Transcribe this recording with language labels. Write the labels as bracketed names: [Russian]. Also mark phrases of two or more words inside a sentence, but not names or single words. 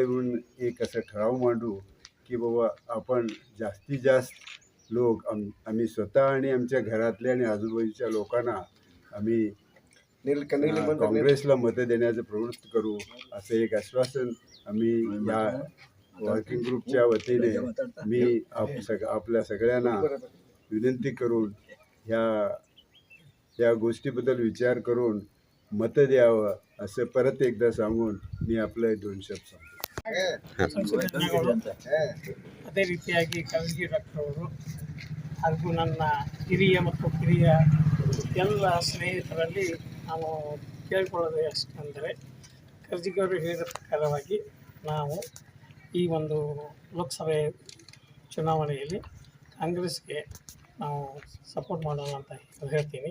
[Marathi] मिळून एक असं ठराव मांडू की बाबा आपण जास्तीत जास्त लोक आम्ही स्वतः आणि आमच्या घरातल्या आणि आजूबाजूच्या लोकांना आम्ही काँग्रेसला मतं देण्याचं प्रवृत्त करू, असं एक आश्वासन आम्ही या [English] working groupच्या [Marathi] वतीने मी आपल्या सगळ्यांना विनंती करून या गोष्टीबद्दल विचार करून मतं द्यावं असं परत एकदा सांगून मी आपलं 2 शब्द सांगतो. [Kannada] ಅದೇ ರೀತಿಯಾಗಿ ಕರಜಗಿ ಡಾಕ್ಟರ್ ಅವರು ಹಾಗೂ ನನ್ನ ಹಿರಿಯ ಮತ್ತು ಕಿರಿಯ ಎಲ್ಲ ಸ್ನೇಹಿತರಲ್ಲಿ ನಾನು ಕೇಳಿಕೊಳ್ಳೋದು ಎಷ್ಟೆಂದರೆ, ಕರಜಗಿ ಅವರು ಹೇಳಿದ ಪ್ರಕಾರವಾಗಿ ನಾವು ಈ ಒಂದು ಲೋಕಸಭೆ ಚುನಾವಣೆಯಲ್ಲಿ ಕಾಂಗ್ರೆಸ್ಗೆ ನಾವು ಸಪೋರ್ಟ್ ಮಾಡೋಣ ಅಂತ ಹೇಳ್ತೀನಿ.